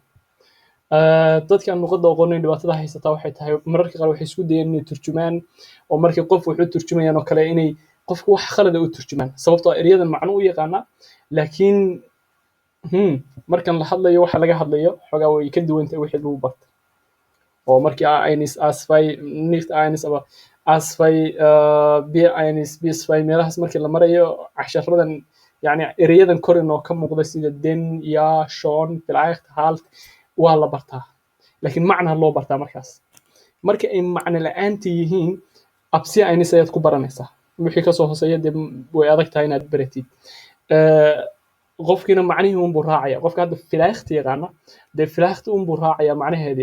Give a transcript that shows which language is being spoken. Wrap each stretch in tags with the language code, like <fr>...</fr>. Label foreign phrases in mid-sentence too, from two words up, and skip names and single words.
<so>dadkaan luqadda aqoonin dhibaatada haysata waxay tahay mararka qaar waxay isku dayeen inay turjumaan oo markii qof wax u turjumayaan oo kale inay qofku wax khalad u turjumaan sababtoo erayadan macno u yaqaana, laakiin markan la hadlayo waxa laga hadlayo xogaa way ka duwan tahay wixii lagu bartay. oo markii A1 A2</so> <de>nicht A1 aber A2</de> <so>B1 B2 meelahaas markii la marayo casharadan yani erayadan kor inoo ka muuqda sida</so> <de>den, ja, schon, vielleicht, halt</de> <so>waa la bartaa, laakiin macna loo bartaa markaas. marka ay macno la'aanta yihiin ab C1 ayaad ku baranaysaa, wixii ka soo hooseeya dee way adag tahay inaad baratid. qofkiina macnihii unbuu raacaya. qofka hadda vielleicht yaqaana dee vielleicht unbuu raacaya macnaheedii.</so>